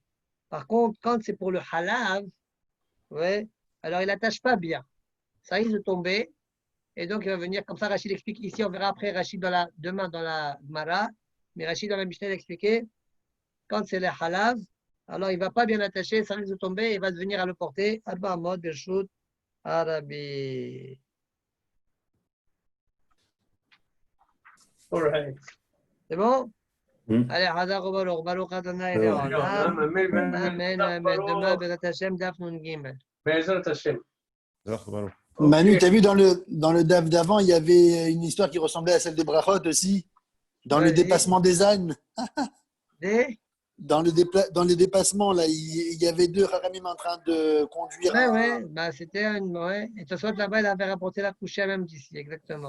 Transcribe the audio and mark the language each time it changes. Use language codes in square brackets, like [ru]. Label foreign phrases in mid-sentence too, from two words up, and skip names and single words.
[fr] Par contre, quand c'est pour le halav, ouais, alors il n'attache pas bien. Ça risque de tomber, Et donc, il va venir, comme ça, Rachid explique ici, on verra après Rachid demain dans la Gemara, mais Rachid dans la Mishnah expliqué, quand c'est le halav, alors il ne va pas bien attacher, ça risque de tomber, il va venir à le porter. [he] ארבע אמות, ברשות, Arabi. [en] All right. [fr] C'est bon? Hmm. [he] Allez, חזר ברוך, ברוך אדוני [fr] Ouais. [he] Le'olam. Amen, Amen, amen. [fr] Demain, [he] בעזרת השם, דף נון גימל. בעזרת השם. Baruch. [fr] Manu, Ok. tu as vu dans le DAF d'avant, il y avait une histoire qui ressemblait à celle des Brachot aussi, dans le Vas-y. dépassement des ânes. Des? Dans les dépassements, là, il y avait deux Haramim en train de conduire. Ouais. Bah, c'était une. Ouais. Et de toute façon, là-bas, il avait rapporté la couchée même d'ici, exactement.